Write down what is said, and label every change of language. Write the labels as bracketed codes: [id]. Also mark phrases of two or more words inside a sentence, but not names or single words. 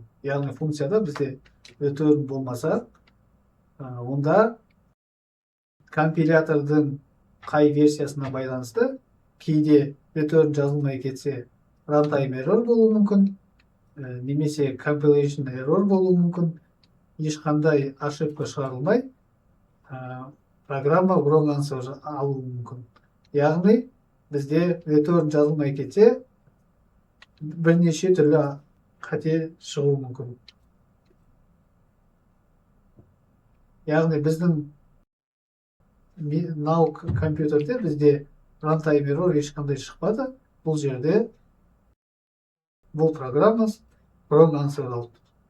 [kk] Яғни функцияда бізде return болмаса, онда компилятордың қай версиясына байланысты кейде return жазылмай кетсе, [en] runtime error [kk] болуы мүмкін, немесе [en] compilation error [kk] болуы мүмкін, ешқандай ошибка шығарылмай, программа [en] wrong answer [kk] алуы мүмкін. Яғни бізде return жазылмай кетсе, бірнеше түрлі қате шығуы мүмкін. Яғни біздің мынау компьютерде бізде [en] runtime error [kk] ешқандай шықпады. Бұл жерде бұл программа [en] wrong answer [kk] алды.